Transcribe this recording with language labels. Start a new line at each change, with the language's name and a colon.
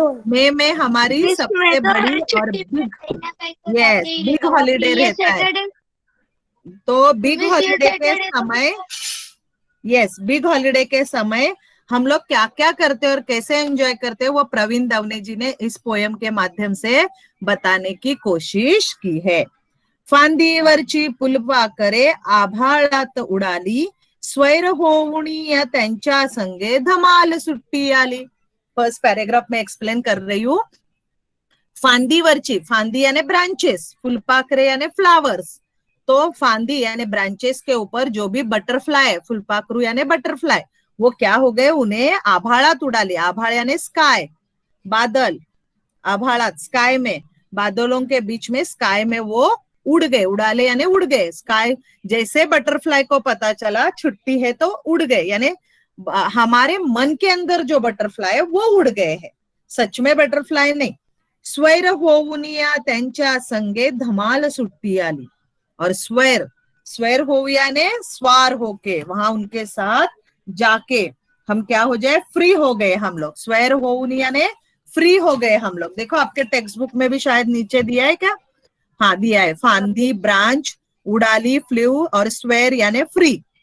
Hindi: मई में हमारी सबसे बड़ी और बिग, यस, बिग हॉलीडे रहता है। तो बिग हॉलीडे के समय, यस, बिग हॉलीडे के समय हम लोग क्या क्या करते हैं और कैसे एंजॉय करते हैं, वो प्रवीण दवने जी ने इस पोयम के माध्यम से बताने की कोशिश की है।
Marathi: फांदीवरची पुलवा करे आभाळात उडाली, स्वैर होऊनिया त्यांच्या संगे धमाल सुट्टी आली।
Hindi: फर्स्ट पैराग्राफ में एक्सप्लेन कर रही हूँ। फांदीवरची, फांदी यानी ब्रांचेस, फुलपाखरे यानी फ्लावर्स। तो फांदी यानी ब्रांचेस के ऊपर जो भी बटरफ्लाई, फुलपाखरू यानी बटरफ्लाई, वो क्या हो गए, उन्हें
Marathi: आभाळात उडाली।
Hindi: आभाळ यानी स्काई, बादल, आभाळात स्काई में, बादलों के बीच में, स्काई में वो उड़ गए। उड़ाले यानी उड़ गए। स्काई, जैसे बटरफ्लाई को पता चला छुट्टी है तो उड़ गए, यानी हमारे मन के अंदर जो बटरफ्लाई है वो उड़ गए हैं, सच में बटरफ्लाई नहीं।
Marathi: स्वैर होऊनिया त्यांच्या संगे धमाल सुट्टी आली।
Hindi: और स्वैर, स्वैर होऊया ने स्वार होके, वहां उनके साथ जाके हम क्या हो जाए, फ्री हो गए हम लोग।
Marathi: स्वैर होऊनिया
Hindi: ने फ्री हो गए हम लोग। देखो आपके टेक्स्ट बुक में भी शायद नीचे दिया है क्या? हाँ दिया है। फांदी, ब्रांच, उड़ाली, फ्लू, और स्वेर यानी फ्री।